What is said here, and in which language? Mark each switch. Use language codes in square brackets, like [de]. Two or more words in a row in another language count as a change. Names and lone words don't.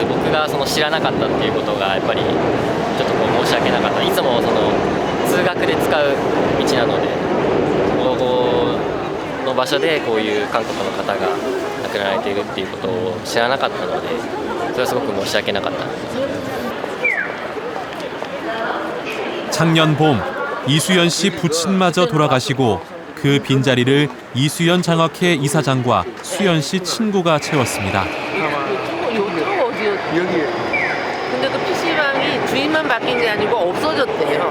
[ja] まず僕が知らなかったっていうことがやっぱりちょっと申し訳なかった。いつも通学で使う道なので、ここの場所でこういう韓国の方が亡くなられているっていうことを知らなかったので、それはすごく申し訳なかった。 [ko] 작년 봄 이수연 씨 부친마저 돌아가시고 그 빈자리를 이수연 장학회 이사장과 수연 씨 친구가 채웠습니다. 여기. 근데 그 PC방이 주인만 바뀐 게 아니고 없어졌대요.